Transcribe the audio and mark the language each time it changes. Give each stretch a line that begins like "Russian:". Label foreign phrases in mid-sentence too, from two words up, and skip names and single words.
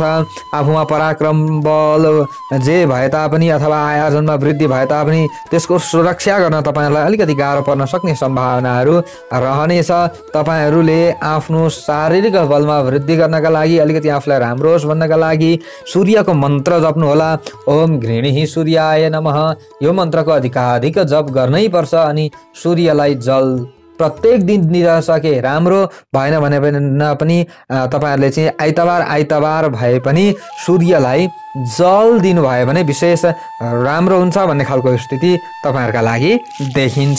Nepali: आफूमा पराक्रम बल जे भए तापनि अथवा आयोजनमा वृद्धि भए तापनि त्यसको सुरक्षा गर्न तपाईँहरूलाई अलिकति गाह्रो पर्न सक्ने सम्भावनाहरू रहनेछ। तपाईँहरूले आफ्नो शारीरिक बलमा वृद्धि गर्नका लागि अलिकति आफूलाई राम्रो होस् भन्नका लागि सूर्यको मन्त्र जप्नु होला।
Sanskrit: ओम घृणिः सूर्याय नमः।
Nepali: यो मन्त्रको अधिकाधिक जप गर्नै पर्छ। अनि सूर्यलाई जल प्रत्येक दिन दिन सके राम्रो, भएन भने पनि तपाईँहरूले चाहिँ आइतबार भए पनि सूर्यलाई जल दिनुभयो भने विशेष राम्रो हुन्छ भन्ने खालको स्थिति तपाईँहरूका लागि देखिन्छ।